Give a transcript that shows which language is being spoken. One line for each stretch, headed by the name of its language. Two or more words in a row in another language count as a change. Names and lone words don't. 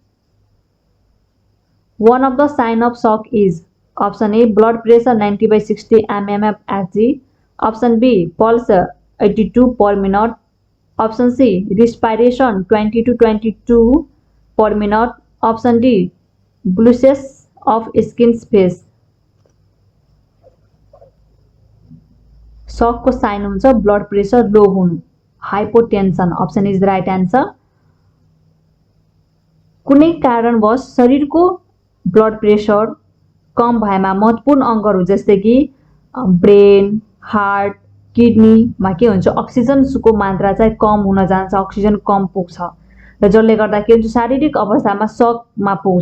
English: One of the sign of shock is option A blood pressure 90/60 mmHg, option B pulse 82 per minute, option C respiration 20 to 22 per minute, option D bluish of skin face.
Nepali: शक को साइन हुन्छ
English: blood pressure low
Nepali: हुनु, हाइपोटेन्सन।
English: option is the right answer.
Nepali: कुनै कारणवश शरीरको
English: blood pressure
Nepali: कम भएमा महत्त्वपूर्ण अङ्गहरू जस्तै कि ब्रेन, हार्ट, किडनीमा के हुन्छ अक्सिजनको मात्रा चाहिँ कम हुन जान्छ, अक्सिजन कम पुग्छ र जसले गर्दा के हुन्छ शारीरिक अवस्थामा शकमा पुग्छ।